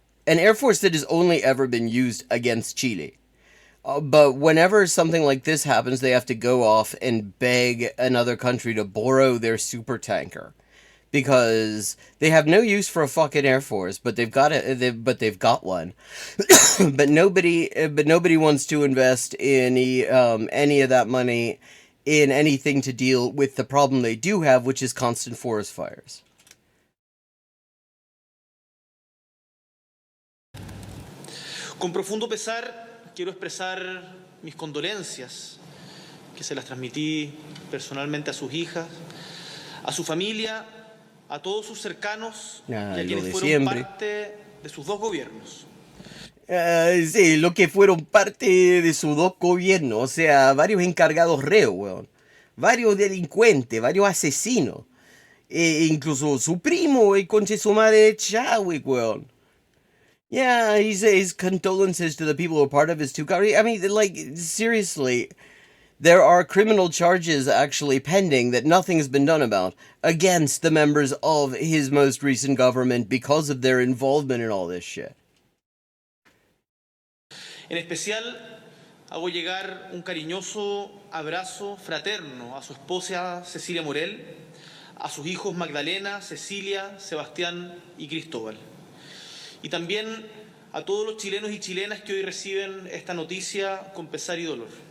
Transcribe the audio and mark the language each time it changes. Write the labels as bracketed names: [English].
[English] An air force that has only ever been used against Chile. But whenever something like this happens, they have to go off and beg another country to borrow their super tanker, because they have no use for a fucking air force, but they've got got one. but nobody wants to invest any of that money in anything to deal with the problem they do have, which is constant forest fires. [Spanish] Con profundo pesar quiero expresar mis condolencias, que se las transmití personalmente a sus hijas, a su familia, a todos sus cercanos y a quienes fueron parte de sus 2 gobiernos. Sí, lo que fueron parte de sus 2 gobiernos, o sea, varios encargados reos, weón. Varios delincuentes, varios asesinos. Incluso su primo, el conche su madre Chadwick, weón. [English] Yeah, he says condolences to the people who are part of his 2 governments. I mean, like, seriously, there are criminal charges actually pending that nothing has been done about against the members of his most recent government because of their involvement in all this shit. [Spanish] En especial, hago llegar un cariñoso abrazo fraterno a su esposa Cecilia Morel, a sus hijos Magdalena, Cecilia, Sebastián y Cristóbal. Y también a todos los chilenos y chilenas que hoy reciben esta noticia con pesar y dolor.